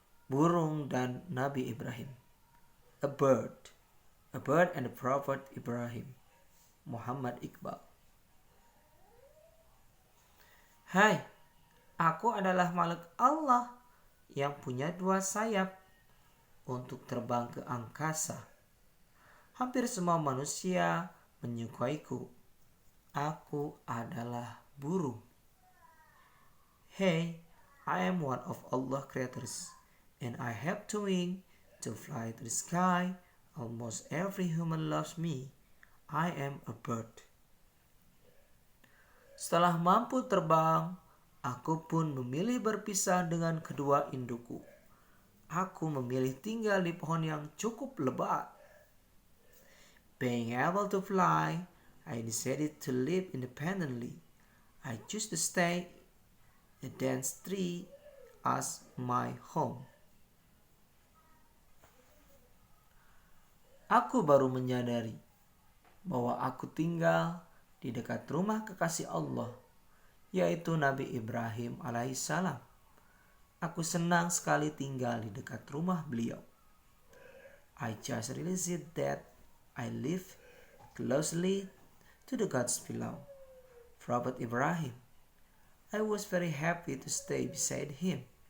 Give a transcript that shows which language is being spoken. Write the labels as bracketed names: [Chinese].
[Indonesian] Burung dan Nabi Ibrahim. [English] A bird and the Prophet Ibrahim. Muhammad Iqbal. [Indonesian] Hai, aku adalah makhluk Allah yang punya dua sayap untuk terbang ke angkasa. Hampir semua manusia menyukaiku. Aku adalah burung. [English] Hey, I am one of Allah's creators, and I have two wings to fly to the sky. Almost every human loves me. I am a bird. [Indonesian] Setelah mampu terbang, aku pun memilih berpisah dengan kedua indukku. Aku memilih tinggal di pohon yang cukup lebat. [English] Being able to fly, I decided to live independently. I choose to stay a dense tree as my home. [Indonesian] Aku baru menyadari bahwa aku tinggal di dekat rumah kekasih Allah, yaitu Nabi Ibrahim alaihissalam. Aku senang sekali tinggal di dekat rumah beliau. [English] I just realized that I live closely to the gods below, Prophet Ibrahim. I was very happy to stay beside him.